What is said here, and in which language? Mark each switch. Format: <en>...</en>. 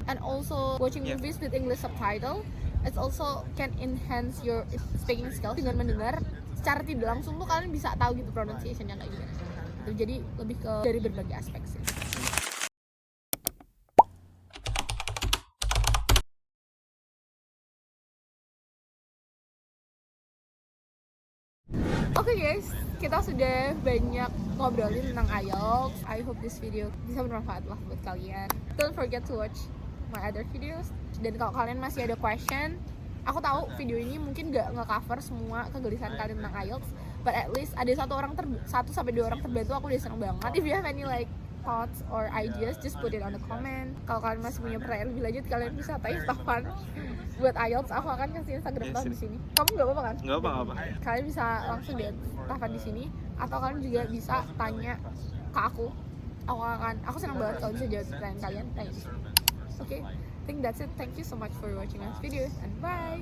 <en>And also watching movies with English subtitle, it also can enhance your speaking skills.</en> <id>Dengan mendengar secara tidak langsung tuh kalian bisa tahu gitu pronunciation-nya kayak gimana. Jadi lebih ke dari berbagai aspek sih. Oke guys, kita sudah banyak ngobrolin tentang IELTS.</id> <en>I hope this video</en> <id>bisa bermanfaat lah buat kalian.</id> <en>Don't forget to watch my other videos.</en> <id>Dan kalau kalian masih ada question, aku tahu video ini mungkin gak nge-cover semua kegelisahan kalian tentang IELTS,</id> <en>but at least</en> <id>ada 1 sampai 2 orang terbantu, aku udah seneng banget.</id> <en>If you have any like thoughts or ideas, just put it on the comment.</en> <id>Kalau kalian masih punya pertanyaan lebih lanjut, kalian bisa tanya Tavan buat IELTS. Aku akan kasih Instagram Tavan di sini. Kamu nggak apa-apa kan? Nggak apa-apa. Kalian bisa langsung lihat Tavan di sini, atau kalian juga bisa tanya ke aku. Aku senang banget kalau bisa jawab pertanyaan kalian. Tanya di sini.</id> <en>Okay, I think that's it. Thank you so much for watching this video and bye.</en>